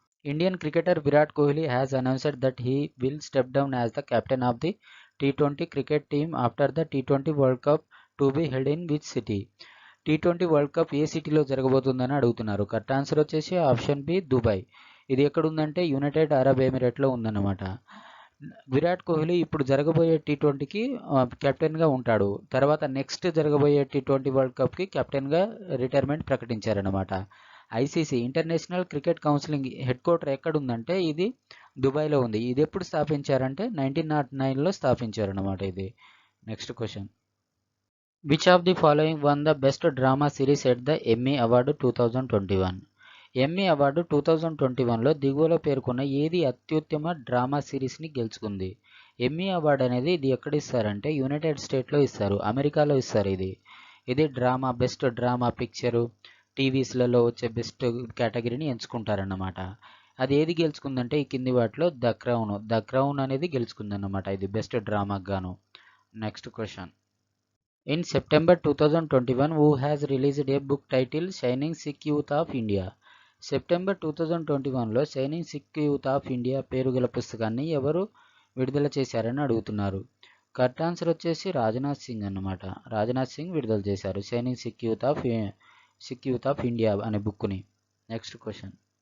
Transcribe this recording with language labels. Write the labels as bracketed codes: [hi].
[en] Indian cricketer Virat Kohli has announced that he will step down as the captain of the T20 cricket team after the T20 World Cup to be held in which city? [te] T20 world cup ఏ సిటీలో జరగబోతుందని అడుగుతున్నారు. Correct answer వచ్చేసి option B, Dubai. ఇది ఎక్కడ ఉందంటే United Arab ఎమిరేట్లో ఉందన్నమాట. విరాట్ కోహ్లీ ఇప్పుడు జరగబోయే T20కి కెప్టెన్గా ఉంటాడు. తర్వాత నెక్స్ట్ జరగబోయే T20 వరల్డ్ కప్కి కెప్టెన్గా retirement ప్రకటించారనమాట. ICC international cricket counselling head quarter ఎక్కడ ఉందంటే ఇది దుబాయ్లో ఉంది. ఇది ఎప్పుడు స్థాపించారంటే 1909లో స్థాపించారనమాట ఇది. Next question. [en] Which of the following one the best drama series at the Emmy award 2021? [te] Emmy award 2021లో దిగువలో పేర్కొన్న ఏది అత్యుత్తమ డ్రామా సిరీస్ని గెలుచుకుంది? ఎమ్మీ అవార్డు అనేది ఇది ఎక్కడ ఇస్తారంటే యునైటెడ్ స్టేట్లో ఇస్తారు, అమెరికాలో ఇస్తారు. ఇది డ్రామా, బెస్ట్ డ్రామా పిక్చరు, టీవీస్లలో వచ్చే బెస్ట్ కేటగిరీని ఎంచుకుంటారన్నమాట. అది ఏది గెలుచుకుందంటే ఈ కింది వాటిలో ద క్రౌన్ అనేది గెలుచుకుందన్నమాట. ఇది బెస్ట్ డ్రామాకు గాను. Next question. [en] In September 2021 who has released a book titled Shining Sikh Youth of India? [te] September 2021లో shining sick youth of India పేరు గల పుస్తకాన్ని ఎవరు విడుదల చేశారని అడుగుతున్నారు. కరెక్ట్ ఆన్సర్ వచ్చేసి రాజ్నాథ్ సింగ్ అన్నమాట. రాజ్నాథ్ సింగ్ విడుదల చేశారు shining sick youth of India అనే బుక్ని. Next question.